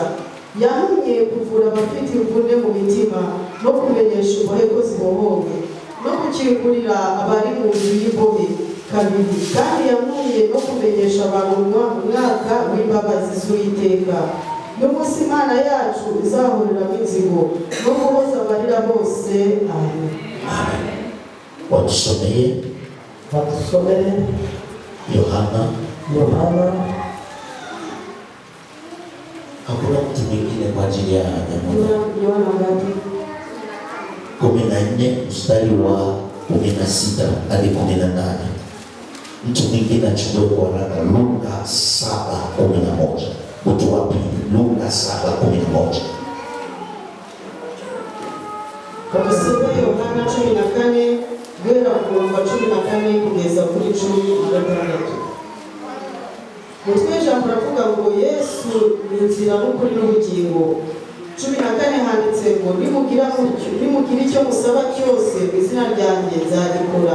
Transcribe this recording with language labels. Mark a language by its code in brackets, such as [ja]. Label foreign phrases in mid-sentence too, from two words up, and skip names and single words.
[rn] Yantumye kuvura abafite imvune mu mitima no kumenyesha imbohe ko zibohowe no gukingurira abari mu nzu y'imbohe kabiri kandi yamuye no kumenyesha abantu umwaka w'imbabazi z'Uwiteka n'umunsi Imana yacu izahuriramo inzigo no guhoza abarira bose. Amen. [sw] Watusomeye Yohana. Hakuna mtu mwingine kwa ajili ya Yohana ngapi? 14 mstari wa 16 hadi 18. Mtu mwingine achukue kwa haraka Luka 7:11. Mtu wa pili Luka 7:11. [rn] Kabisebe Yohana 14 guhera ku murongo wa 14 kugeza kuri 16. Mutwe ijambo ravuga ngo Yesu ni inzira n'ukuri n'ubugingo. 14 handitse ngo nimugira icyo musaba cyose mu izina ryanjye nzagikora.